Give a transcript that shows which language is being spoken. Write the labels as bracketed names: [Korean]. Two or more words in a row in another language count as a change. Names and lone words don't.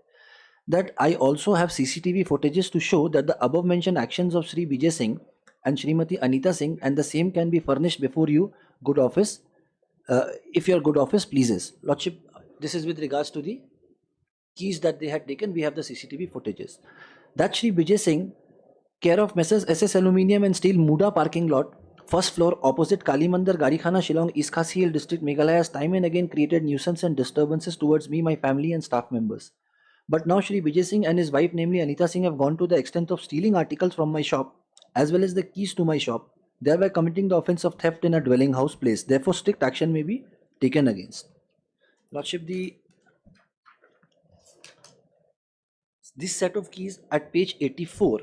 [English] That I also have CCTV footages to show that the above mentioned actions of Shri Vijay Singh and Srimati Anita Singh, and the same can be furnished before you, good office, if your good office pleases. Lordship, this is with regards to the keys that they had taken. We have the CCTV footages. That Shri Vijay Singh, care of Messrs SS Aluminium and Steel, Muda parking lot, first floor, opposite Kali Mandir, Garikhana, Shillong, East Khasi Hill District, Meghalaya, has time and again created nuisance and disturbances towards me, my family and staff members. But now Shri Vijay Singh and his wife, namely Anita Singh, have gone to the extent of stealing articles from my shop as well as the keys to my shop, thereby committing the offence of theft in a dwelling house place. Therefore, strict action may be taken against. Lordship, this set of keys at page 84.